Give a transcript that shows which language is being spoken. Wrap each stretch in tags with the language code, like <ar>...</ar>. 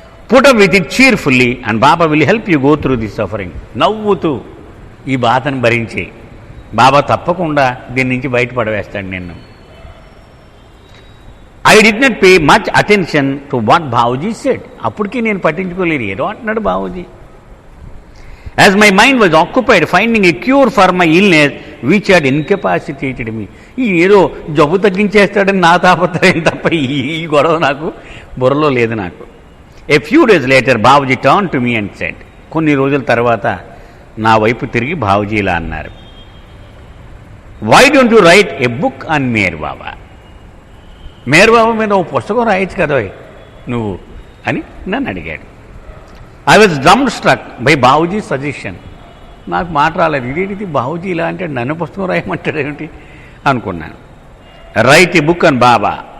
<en>Put up with it cheerfully and Baba will help you go through the suffering.</en> <te>నవ్వుతూ ఈ బాధను భరించే, బాబా తప్పకుండా దీని నుంచి బయటపడవేస్తాడు నిన్ను.</te> <en>I did not pay much attention to what Babuji said.</en> <te>అప్పటికీ నేను పట్టించుకోలేదు, ఏదో అంటున్నాడు Babuji.</te> <en>As my mind was occupied finding a cure for my illness which had incapacitated me.</en> <te>ఈ ఏదో జబ్బు తగ్గించేస్తాడని నా తాపత్రయం తప్ప ఈ గొడవ నాకు బుర్రలో లేదు నాకు.</te> <en>A few days later Babuji turned to me and said,</en> <te>కొన్ని రోజుల తర్వాత నా వైపు తిరిగి బాబుజీ ఇలా అన్నారు,</te> <en>why don't you write a book on Meher Baba?</en> <te>Meyer బాబా మీద ఓ పుస్తకం రాయొచ్చు కదా నువ్వు అని నన్ను అడిగాడు.</te> <en>I was dumbstruck by Babuji suggestion.</en> <te>నాకు మాట రాలేదు, ఇదేంటి బాబుజీ ఇలా అంటే నన్ను పుస్తకం రాయమంటాడు ఏమిటి అనుకున్నాను.</te> <en>Write a book on Baba.</en>